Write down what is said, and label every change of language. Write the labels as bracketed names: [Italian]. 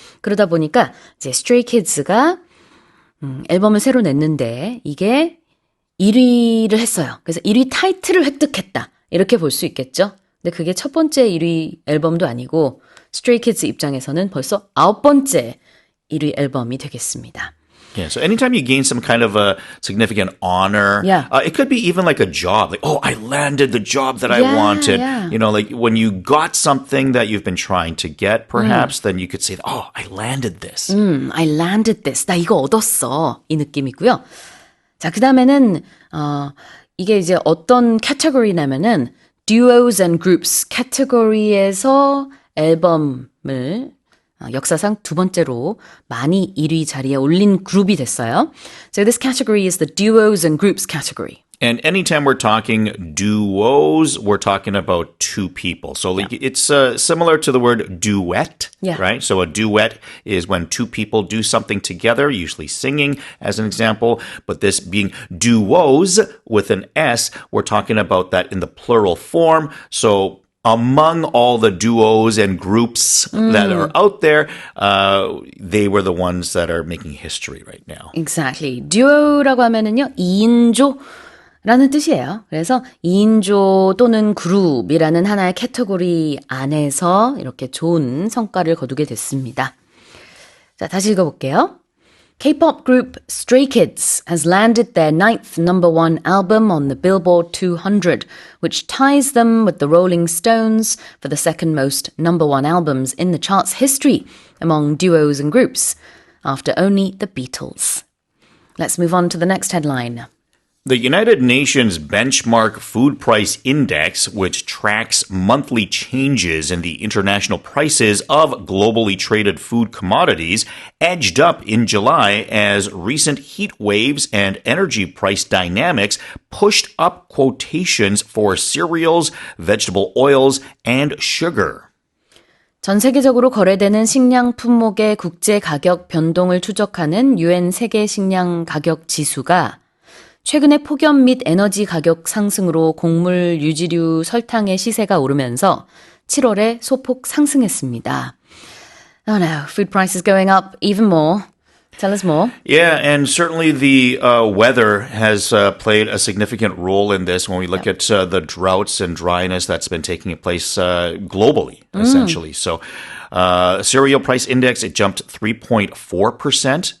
[Korean] 그러다 보니까 이제 Stray Kids가 앨범을 새로 냈는데 이게 1위를 했어요. 그래서 1위 타이틀을 획득했다. 이렇게 볼 수 있겠죠. 근데 그게 첫 번째 1위 앨범도 아니고 Stray Kids 입장에서는 벌써 9번째 1위 앨범이 되겠습니다. [English] Yeah, so anytime you gain some kind of a significant honor, it could be even like a job. Like, oh, I landed the job that I wanted. Yeah. You know, like when you got something that you've been trying to get, perhaps, then you could say, oh, I landed this. I landed this. [Korean] 나 이거 얻었어. 이 느낌이고요. 자, 그 다음에는 이게 이제 어떤 캐터고리냐면은 [English] duos and groups [Korean] 캐터고리에서 앨범을 역사상 2번째로 많이 1위 자리에 올린 그룹이 됐어요. [English] So this category is the duos and groups category. And anytime we're talking duos, we're talking about 2 people. So like, it's similar to the word duet, right? So a duet is when 2 people do something together, usually singing as an example. But this being duos with an S, we're talking about that in the plural form. So among all the duos and groups that are out there, they were the ones that are making history right now. Exactly. [Korean] 듀오라고 하면은요, 2인조라는 뜻이에요. 그래서 2인조 또는 그룹이라는 하나의 캐터고리 안에서 이렇게 좋은 성과를 거두게 됐습니다. 자, 다시 읽어볼게요. [English] K-pop group Stray Kids has landed their 9th number 1 album on the Billboard 200, which ties them with the Rolling Stones for the second most number 1 albums in the chart's history among duos and groups, after only the Beatles. Let's move on to the next headline. The United Nations Benchmark Food Price Index, which tracks monthly changes in the international prices of globally traded food commodities, edged up in July as recent heat waves and energy price dynamics pushed up quotations for cereals, vegetable oils, and sugar. [Korean] 전 세계적으로 거래되는 식량 품목의 국제 가격 변동을 추적하는 UN 세계 식량 가격 지수가 최근에 폭염 및 에너지 가격 상승으로 곡물, 유지류, 설탕의 시세가 오르면서 7월에 소폭 상승했습니다. [English] Oh no, food prices going up even more. Tell us more. Yeah, and certainly the weather has played a significant role in this when we look at the droughts and dryness that's been taking place globally, essentially. So Cereal price index, it jumped 3.4%.